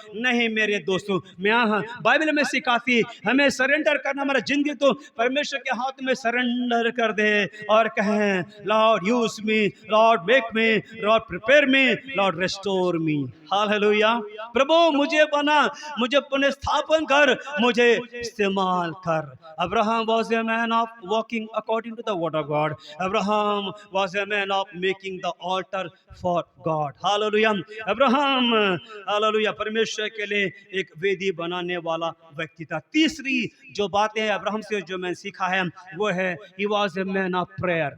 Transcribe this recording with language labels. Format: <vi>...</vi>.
<hi>नहीं मेरे दोस्तों, मैं बाइबल में सिखाती हमें सरेंडर करना, हमारा जिंदगी तो परमेश्वर के हाथ में सरेंडर कर दे और कहें</hi> <en>Lord use me, Lord make me, Lord prepare me, Lord restore me.</en> <hi>हालेलुया। प्रभु मुझे बना, मुझे पुनर्स्थापन कर, मुझे इस्तेमाल कर।</hi> <en>Abraham was a man of walking according to the word of God. Abraham was a man of making the altar for God. Hallelujah.</en> <hi>Abraham hallelujah परमेश्वर के लिए एक वेदी बनाने वाला व्यक्ति था। तीसरी जो बातें अब्राहम से जो मैंने सीखा है वो है</hi> <en>he was a man of prayer.</en>